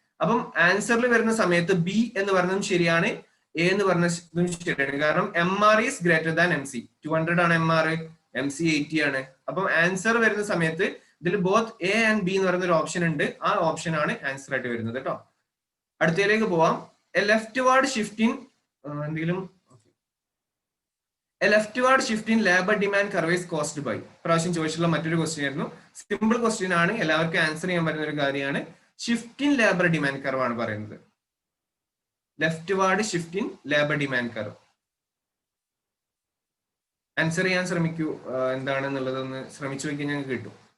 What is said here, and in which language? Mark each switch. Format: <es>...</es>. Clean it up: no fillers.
<ml>അപ്പം ആൻസറിൽ വരുന്ന സമയത്ത് ബി എന്ന് പറഞ്ഞതും ശരിയാണ്, എ എന്ന് പറഞ്ഞതും ശരിയാണ്. കാരണം</ml> <en>M R is greater than M C.</en> <ml>200 ആണ് എം ആർ, എം സി 80 ആണ്. അപ്പം ആൻസർ വരുന്ന സമയത്ത് ഇതിൽ ബോത്ത് എ ആൻഡ് ബി എന്ന് പറയുന്ന ഒരു ഓപ്ഷൻ ഉണ്ട്. ആ ഓപ്ഷൻ ആണ് ആൻസർ ആയിട്ട് വരുന്നത് കേട്ടോ. അടുത്തതിലേക്ക് പോവാം.</ml> <en>A leftward shift in എന്തെങ്കിലും A leftward shift in labor demand curve is caused by.</en> <ml>പ്രാവശ്യം ചോദിച്ചിട്ടുള്ള മറ്റൊരു ക്വസ്റ്റ്യൻ ആയിരുന്നു. സിമ്പിൾ ക്വസ്റ്റ്യൻ ആണ്, എല്ലാവർക്കും ആൻസർ ചെയ്യാൻ പറ്റുന്ന ഒരു കാര്യമാണ്. Shift in labour demand curve ആണ് പറയുന്നത്. ലെഫ്റ്റ്വാർഡ് shift in labour demand curve. Answer ചെയ്യാൻ ശ്രമിക്കൂ, എന്താണെന്നുള്ളതൊന്ന് ശ്രമിച്ചു നോക്കിയാൽ ഞങ്ങൾക്ക് കിട്ടും.</ml>